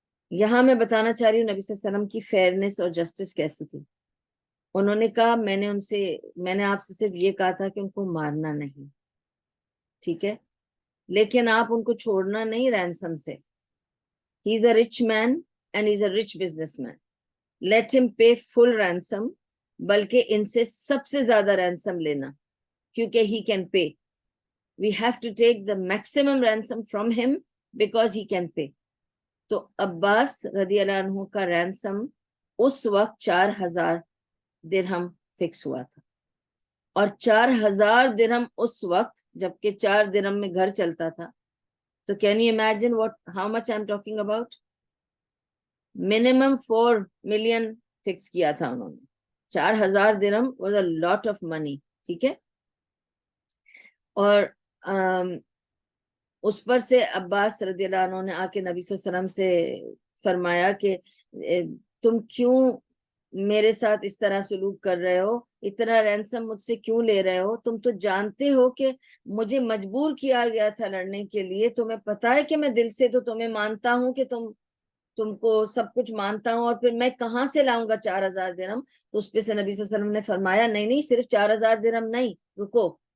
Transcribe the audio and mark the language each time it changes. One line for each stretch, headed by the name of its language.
Urdu: یہاں میں بتانا چاہ رہی ہوں نبی صلی اللہ علیہ وسلم کی فیئرنیس اور جسٹس کیسی تھی. انہوں نے کہا میں نے آپ سے صرف یہ کہا تھا کہ ان کو مارنا نہیں, ٹھیک ہے, لیکن آپ ان کو چھوڑنا نہیں رینسم سے.
English: He is a rich man and he is a rich businessman. Let him pay full ransom,
Urdu: بلکہ ان سے سب سے زیادہ رینسم لینا کیونکہ
English: he can pay. We have to take the maximum ransom from him because he can pay.
Urdu: تو عباس رضی اللہ عنہ کا رینسم اس وقت 4000 درہم فکس ہوا تھا, اور 4000 درہم اس وقت جبکہ 4 درہم میں گھر چلتا تھا. تو
English: can you imagine how much I'm talking about? Minimum 4 million
Urdu: fix کیا تھا انہوں نے.
English: 4000 درہم was a lot of money,
Urdu: ٹھیک ہے. اور اس پر سے عباس رضی اللہ عنہ نے آ کے نبی صلی اللہ علیہ وسلم سے فرمایا کہ تم کیوں میرے ساتھ اس طرح سلوک کر رہے ہو, اتنا رینسم مجھ سے کیوں لے رہے ہو؟ تم تو جانتے ہو کہ مجھے مجبور کیا گیا تھا لڑنے کے لیے، تمہیں پتا ہے کہ میں دل سے تو تمہیں مانتا ہوں، کہ تم کو سب کچھ مانتا ہوں، اور پھر میں کہاں سے لاؤں گا 4,000 درہم؟ تو اس پہ سے نبی صلی اللہ علیہ وسلم نے فرمایا نہیں نہیں، صرف 4,000 درہم نہیں، رکو،